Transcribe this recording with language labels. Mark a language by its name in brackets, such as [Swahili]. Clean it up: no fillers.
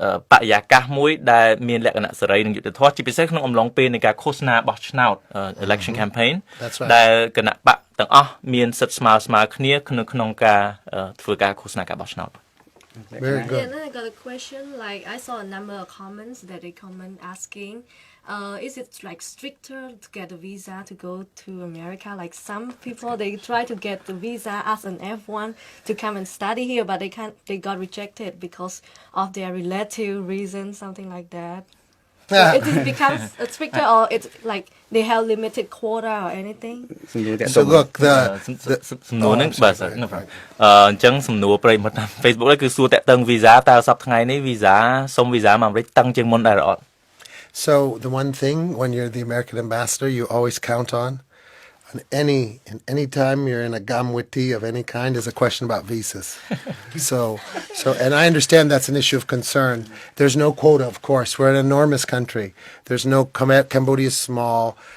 [Khmer] បរិយាកាសមួយដែលមានលក្ខណៈសេរីនិងយុត្តិធម៌ជាពិសេសក្នុងអំឡុងពេលនៃការឃោសនាបោះឆ្នោត election campaign ដែលគណៈបកទាំងអស់មានសិទ្ធិស្មើគ្នាក្នុងការធ្វើការឃោសនាការបោះឆ្នោត [English] Very good. Yeah, and then I got a question. Like I saw a number of comments that they comment asking, is it like stricter to get a visa to go to America? Like some people they try to get the visa as an F1 to come and study here, but they got rejected because of their relative reasons, something like that. So it becomes stricter, or it's like they have limited quota or anything. So look, [Khmer] សំណួរហ្នឹងបាទអញ្ចឹងសំណួរប្រិយមិត្តតាម Facebook ហ្នឹងគឺសួរតាក់ទង visa តើសប្តាហ៍ថ្ងៃនេះ visa សុំ visa មកអាមេរិកតឹងជាងមុនដែរអត់ [English] So the one thing when you're the American ambassador you always count on any time you're in a gamwiti of any kind is a question about visas. so and I understand that's an issue of concern. There's no quota, of course. We're an enormous country. There's no Cambodia is small.